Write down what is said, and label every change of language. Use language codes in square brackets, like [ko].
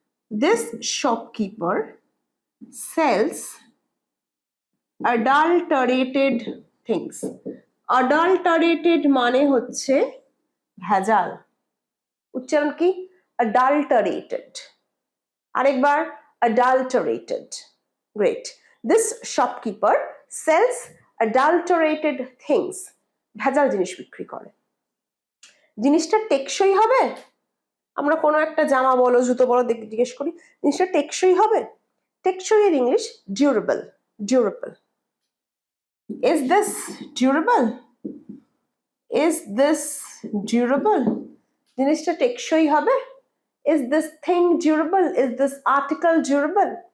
[en] This shopkeeper sells adulterated things. [bn] Adulterated মানে হচ্ছে ভেজাল। উচ্চারণ কি? [en] adulterated। [bn] আরেকবার, [en] adulterated. Great. This shopkeeper sells adulterated things. [bn] ভেজাল জিনিস বিক্রি করে। জিনিসটা টেকসই হবে, আমরা কোনো একটা জামা বলো জুতো বলো জিজ্ঞেস করি জিনিসটা টেকসই হবে, টেকসই এর English durable. [en] durable, is this durable, is this durable, [bn] জিনিসটা টেকসই হবে, [en] Is this thing durable, is this article durable.